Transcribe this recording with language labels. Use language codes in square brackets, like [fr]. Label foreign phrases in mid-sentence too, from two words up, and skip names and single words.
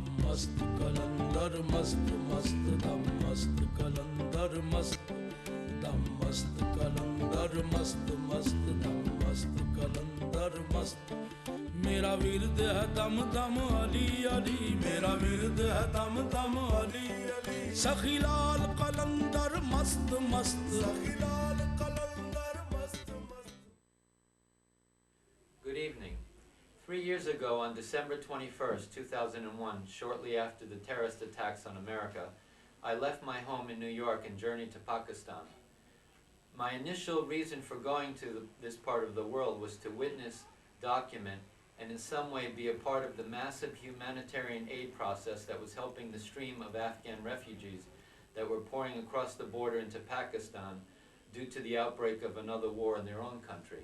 [ur] مست قلندر مست مست دم مست قلندر مست دم مست قلندر مست مست دم مست قلندر مست میرا ورد ہے دم دم علی علی میرا ورد ہے دم دم علی علی سخی لال قلندر مست مست سخی لال قلندر مست مست. [en] Good evening. 3 years ago, on December 21st, 2001, shortly after the terrorist attacks on America, I left my home in New York and journeyed to Pakistan. My initial reason for going to this part of the world was to witness, document, and in some way be a part of the massive humanitarian aid process that was helping the stream of Afghan refugees that were pouring across the border into Pakistan due to the outbreak of another war in their own country.